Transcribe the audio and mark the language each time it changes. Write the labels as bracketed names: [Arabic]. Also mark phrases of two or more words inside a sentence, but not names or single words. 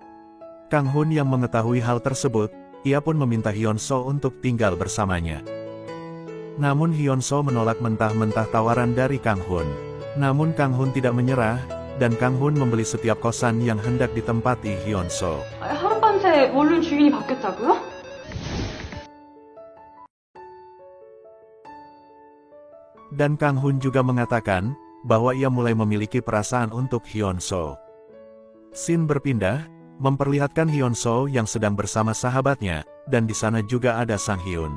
[Indonesian] Kang Hun yang mengetahui hal tersebut, ia pun meminta Hyun-soo untuk tinggal bersamanya. Namun Hyun-soo menolak mentah-mentah tawaran dari Kang Hun. Namun Kang Hun tidak menyerah, dan Kang Hun membeli setiap kosan yang hendak ditempati Hyun So. [Korean] 하룻밤 새에 원룸 주인이 바뀌었다고요? [Indonesian] Dan Kang Hun juga mengatakan bahwa ia mulai memiliki perasaan untuk Hyun So. Scene berpindah, memperlihatkan Hyun So yang sedang bersama sahabatnya, dan di sana juga ada Sang Hyun.